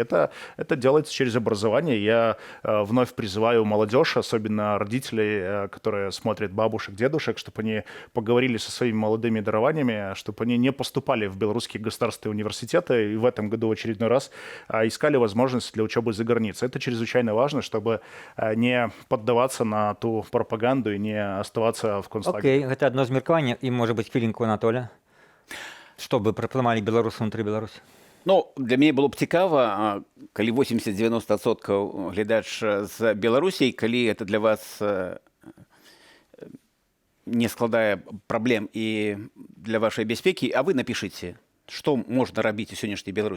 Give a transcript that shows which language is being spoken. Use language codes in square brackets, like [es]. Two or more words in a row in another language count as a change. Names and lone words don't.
[ru] Это делается через образование. Я вновь призываю молодежь, особенно родителей, которые смотрят бабушек, дедушек, чтобы они поговорили со своими молодыми дарованиями, чтобы они не поступали в белорусские государственные университеты и в этом году в очередной раз искали возможность для учебы за границей. Это чрезвычайно важно, чтобы не поддаваться на ту пропаганду и не оставаться в концлагере. Окей, [be] гэта адно з меркавання. І, можа быць, хвілінку Анатоля. Што бы прапанавалі беларусы ўнутры Беларусі? Для мяне было б цікава, калі 80-90% глядач з Беларусі, калі это для вас не складае праблем і для вашай бяспекі, а вы напішыце, што можна рабіць у сённяшняй Беларусі.